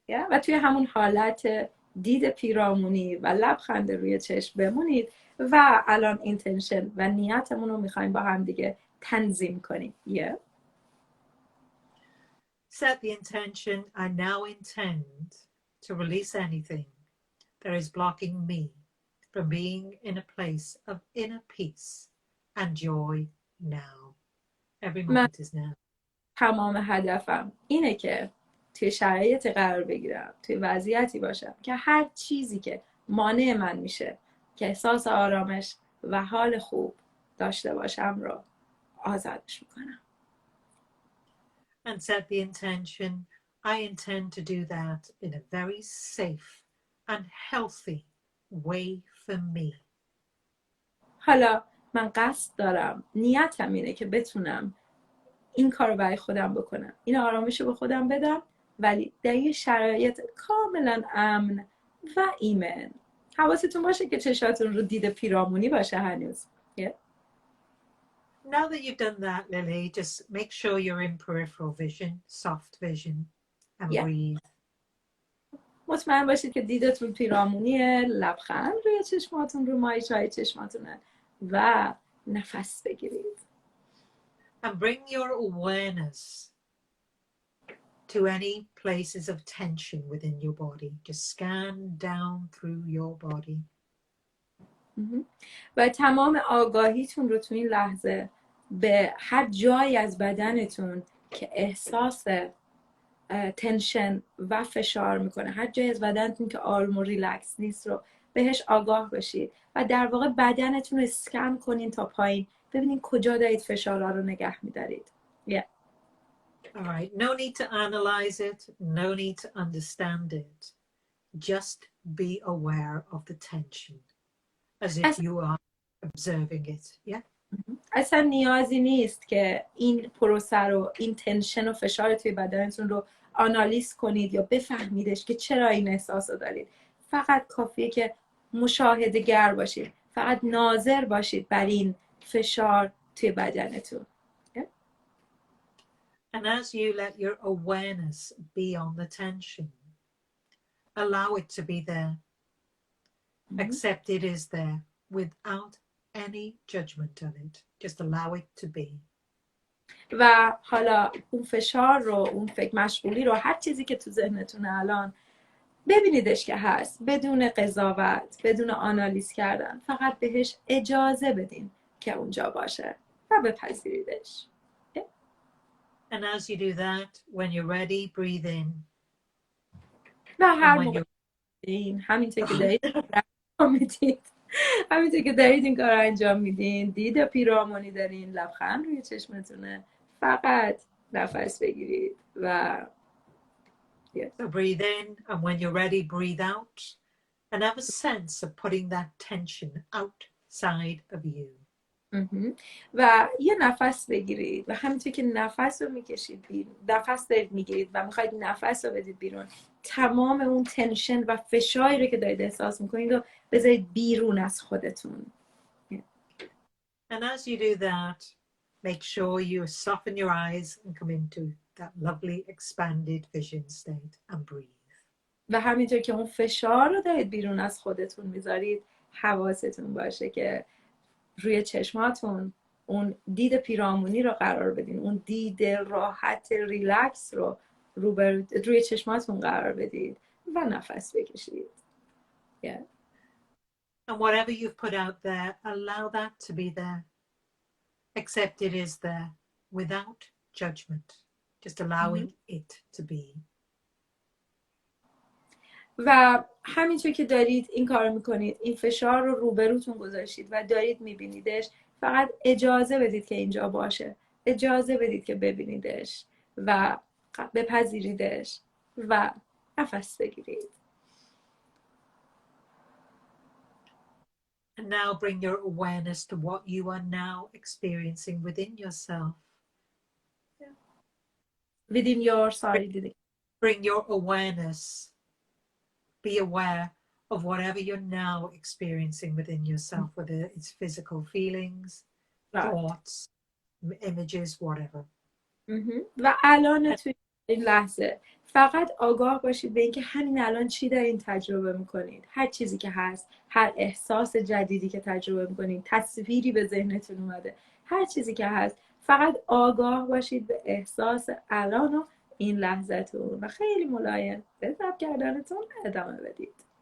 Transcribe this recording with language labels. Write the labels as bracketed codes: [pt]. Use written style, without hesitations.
[fa] و توی همون حالت دید پیرامونی و لبخند روی چشم بمونید و الان اینتنشن و نیتمون رو میخوایم با هم دیگه تنظیم کنیم. [en] Set the intention. I now intend to release anything that is blocking me from being in a place of inner peace and joy now. Every moment is now. [fa] تمام هدفم اینه که توی شرایطی قرار بگیرم، توی وضعیتی باشم که هر چیزی که مانع من میشه که احساس آرامش و حال خوب داشته باشم رو آزادش میکنم. [en] And set the intention. I intend to do that in a very safe and healthy way for me. [fa] حالا من قصد دارم، نیتم اینه که بتونم این کار رو برای خودم بکنم، این آرامش رو به خودم بدم، ولی در یه شرایط کاملا امن و ایمن. حواستون باشه که چشاتون رو دید پیرامونی باشه هنوز. [en] Now that you've done that, Lily, just make sure you're in peripheral vision, soft vision, and breathe. [fa] مطمئن باشید که دیدتون پیرامونیه، لبخند روی چشماتون، رو ماهیچه‌های چشماتونه و نفس بگیرید. [en] And bring your awareness to any places of tension within your body. Just scan down through your body. [fa] و تمام آگاهیتون رو تو این لحظه به هر جایی از بدنتون که احساس تنشن و فشار میکنه، هر جایی از بدنتون که آروم و ریلکس نیست رو بهش آگاه بشید و در واقع بدنتون رو اسکن کنین تا پایین، ببینین کجا دارید فشارها رو نگه میدارید. [en] All right, no need to analyze it, no need to understand it. Just be aware of the tension as if you are observing it. Yeah. [fa] اصلا نیازی نیست که این پروسه رو، این تنشن و فشار توی بدنتون رو آنالیز کنید یا بفهمیدش که چرا این احساس رو دارید. فقط کافیه که مشاهده گر باشید، فقط ناظر باشید بر این فشار توی بدنتون. [en] And as you let your awareness be on the tension, allow it to be there. Accept it is there without any judgment on it. Just allow it to be. [fa] و حالا اون فشار رو، اون فکر مشغولی رو، هر چیزی که تو ذهنتونه الان ببینیدش که هست، بدون قضاوت، بدون آنالیز کردن، فقط بهش اجازه بدین که اونجا باشه و بپذیریدش. [en] And as you do that, when you're ready, breathe in. [fa] و هر موقع همینطور که دارید همینطور که دارید این کار رو انجام میدین، دید پیرامونی دارین، لبخند روی چشمتونه، فقط نفس بگیرید و [en] So breathe in, and when you're ready, breathe out, and have a sense of putting that tension outside of you. [fa] و یه نفس بگیرید و همینطور که نفس رو میکشید بیرون، نفس دارید میگیرید و میخواید نفس رو بدید بیرون، تمام اون تنشن و فشاری رو که دارید احساس میکنید رو بذارید بیرون از خودتون. [en] And as you do that, make sure you soften your eyes and come into that lovely expanded vision state and breathe. [fa] و همینطور که اون فشار رو دارید بیرون از خودتون میذارید، حواستون باشه که روی چشماتون اون دید پیرامونی رو قرار بدین، اون دید راحت ریلکس رو روی چشماتون قرار بدید و نفس بکشید. [en] And whatever you've put out there, allow that to be there. Accept it is there without judgment. Just allowing it to be. [fa] و همینطور که دارید این کار میکنید، این فشار رو روبروتون گذاشتید و دارید میبینیدش، فقط اجازه بدید که اینجا باشه، اجازه بدید که ببینیدش و بپذیریدش و نفس بگیرید. [en] And now bring your awareness to what you are now experiencing within yourself. Within your, sorry, did it? Bring your awareness. Be aware of whatever you're now experiencing within yourself, whether it's physical feelings, thoughts, images, whatever. [fa] و الان توی این لحظه فقط آگاه باشید به اینکه همین الان چی دارین تجربه میکنید، هر چیزی که هست، هر احساس جدیدی که تجربه میکنید، تصویری به ذهنتون اومده، هر چیزی که هست، فقط آگاه باشید به احساس الان و این لحظتون و خیلی ملایم به ضبط کردنتون ادامه بدید.